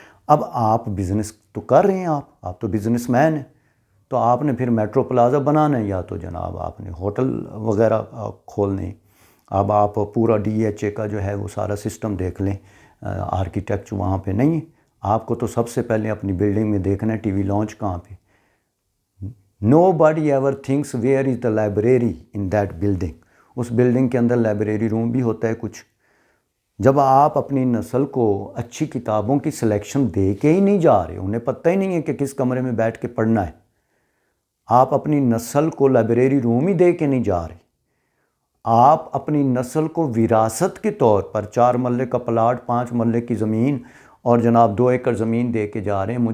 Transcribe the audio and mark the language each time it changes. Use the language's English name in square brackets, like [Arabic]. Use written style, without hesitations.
[Urdu] اب آپ بزنس تو کر رہے ہیں، آپ تو بزنس مین ہیں، تو آپ نے پھر میٹرو پلازا بنانا ہے، یا تو جناب آپ نے ہوٹل وغیرہ کھولنے. اب آپ پورا DHA کا جو ہے وہ سارا سسٹم دیکھ لیں، آرکیٹیکٹ وہاں پہ نہیں ہے. آپ کو تو سب سے پہلے اپنی بلڈنگ میں دیکھنا ہے ٹی وی لانچ کہاں پہ. [English] Nobody ever thinks where is the library in that building. [Urdu] اس building کے اندر لائبریری روم بھی ہوتا ہے کچھ. جب آپ اپنی نسل کو اچھی کتابوں کی سلیکشن دے کے ہی نہیں جا رہے، انہیں پتہ ہی نہیں ہے کہ کس کمرے میں بیٹھ کے پڑھنا ہے، آپ اپنی نسل کو لائبریری روم ہی دے کے نہیں جا رہے، آپ اپنی نسل کو وراثت کے طور پر 4 مرلے کا پلاٹ، 5 مرلے کی زمین اور جناب 2 ایکڑ زمین دے کے جا رہے ہیں.